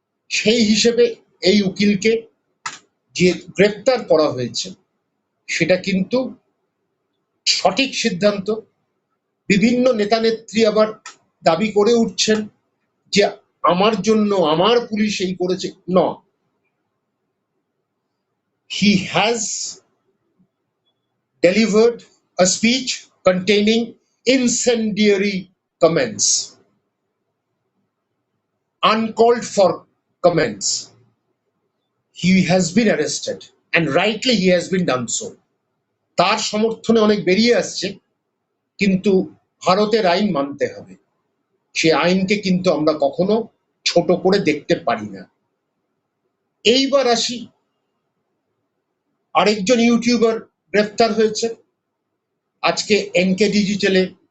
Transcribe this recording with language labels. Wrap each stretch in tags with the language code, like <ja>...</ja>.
<bn>সেই হিসেবে এই উকিলকে যে গ্রেপ্তার করা হয়েছে, সেটা কিন্তু সঠিক সিদ্ধান্ত। বিভিন্ন নেতা নেত্রী আবার দাবি করে উঠছেন যে আমার জন্য আমার পুলিশ এই করেছে। না,</bn> <en>he has delivered a speech containing incendiary comments, uncalled for comments. He has been arrested and rightly he has been done so.</en> <bn>তার সমর্থনে অনেক বেরিয়ে আসছে, কিন্তু ভারতের আইন মানতে হবে। সে আইনকে কিন্তু আমরা কখনো ছোট করে দেখতে পারি না। এইবার আসি, আরেকজন ইউটিউবার গ্রেফতার হয়েছে আজকে এনকে ডিজিটালে।</bn>